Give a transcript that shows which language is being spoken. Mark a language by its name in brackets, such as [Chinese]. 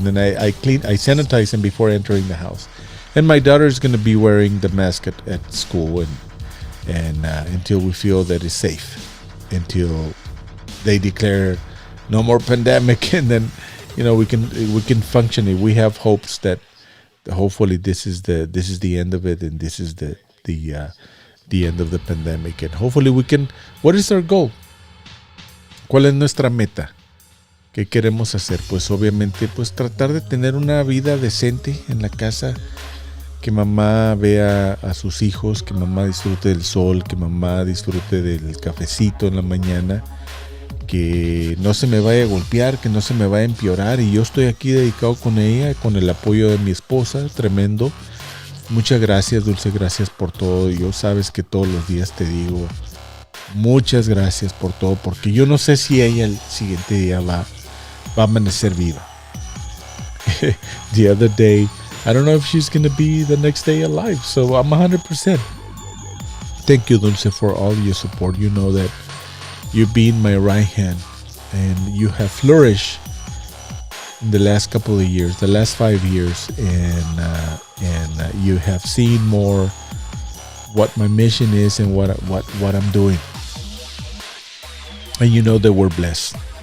[English] And then I sanitize them before entering the house. And my daughter is going to be wearing the mask at school and until we feel that it's safe, until they declare no more pandemic, and then we can function. We have hopes that hopefully this is the end of it, and this is the end of the pandemic, and hopefully we can. What is our goal? [Spanish] ¿Cuál es nuestra meta? ¿Qué queremos hacer? Pues obviamente pues tratar de tener una vida decente en la casa, que mamá vea a sus hijos, que mamá disfrute del sol, que mamá disfrute del cafecito en la mañana, que no se me vaya a golpear, que no se me vaya a empeorar. Y yo estoy aquí dedicado con ella, con el apoyo de mi esposa, tremendo. Muchas gracias, Dulce, gracias por todo. Yo sabes que todos los días te digo muchas gracias por todo, porque yo no sé si ella el siguiente día va a amanecer viva. [English] The other day I don't know if she's gonna be the next day alive. So I'm 100%. Thank you, Dulce, for all your support. You know that you've been my right hand, and you have flourished in the last couple of years, the last 5 years, and you have seen more what my mission is and what I'm doing, and you know that we're blessed.